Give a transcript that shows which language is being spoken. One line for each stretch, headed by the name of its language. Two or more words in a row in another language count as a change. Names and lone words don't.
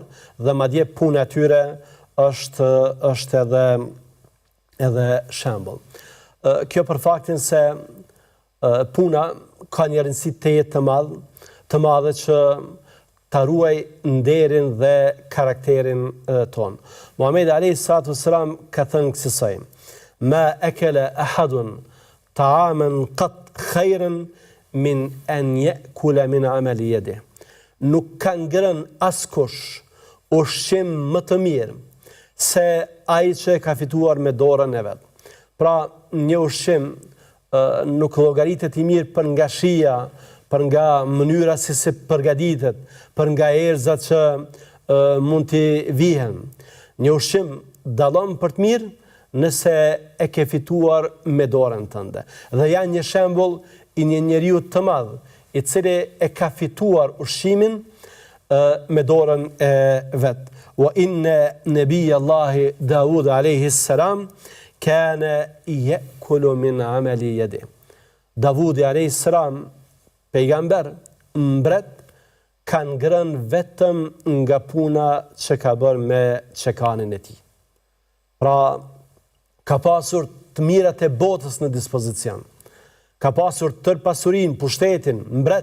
Albanian: Dhe madje puna e tyre është edhe shembull. Kjo për faktin se puna ka një rëndësi të jetë të madhe që ta ruaj nderin dhe karakterin ton. Muhamedi a.s. ka thënë kësaj:
Arabic: ما أكل أحد طعاما قط خيرا من أن يأكل من عمل يده.
Albanian: Nuk ka ngrënë askush ushqim më të mirë se ai që ka fituar me dorën e vet. Pra, një ushqim nuk llogaritet i mirë për nga shija, për nga mënyra se përgatitet, për nga erëzat që mund t'i vihen. Një ushqim dallon për të mirë nëse e ke fituar me dorën tënde. Dhe janë një shembull i një njeriu të madh, i cili e ka fituar ushqimin me dorën e vet.
Arabic: وإن نبي الله داود عليه السلام كان يأكل من عمل يده.
Albanian: Davudi
Arabic: عليه السلام,
Albanian: pejgamber, mbret, kanë ngrënë vetëm nga puna që ka bërë me çekanin e tij. Pra, ka pasur të mirat e botës në dispozicion. Ka pasur tërë pasurinë, pushtetin, mbret.